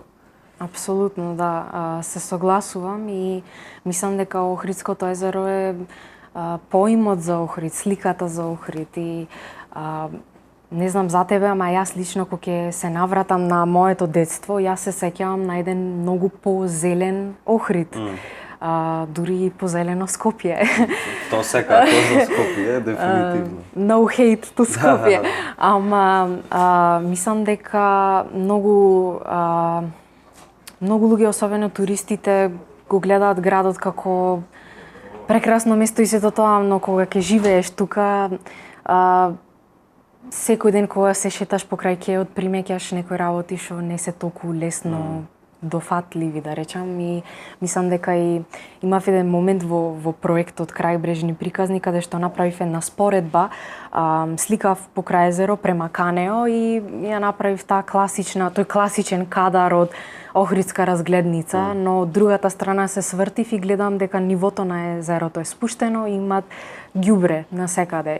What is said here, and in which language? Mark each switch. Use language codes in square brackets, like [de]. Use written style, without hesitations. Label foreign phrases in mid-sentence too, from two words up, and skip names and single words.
[mk] Апсолутно, да, се согласувам и мислам дека Охридското езеро е поимот за Охрид, сликата за Охрид и не знам за тебе, ама јас лично кога ќе се навратам на моето детство, јас се сеќавам на еден многу позелен Охрид. Дури и позелено Скопје. Тоа секако за Скопје, дефинитивно. [en] No hate to Скопје. [mk] Ама мислам дека многу луѓе, особено туристите, го гледаат градот како прекрасно место и сето тоа, но кога ќе живееш тука, секој ден кога се шеташ покрај кеот, примеќаш некои работи што не се толку лесно дофатливи, да речам, и мислам дека и имав еден момент во проектот Крајбрежни приказни, каде што направив една споредба, сликав покрај езеро према Канео и ја направив тој класичен кадар од Охридска разгледница, но од другата страна се свртив и гледам дека нивото на езерото е спуштено и имат ѓубре насекаде.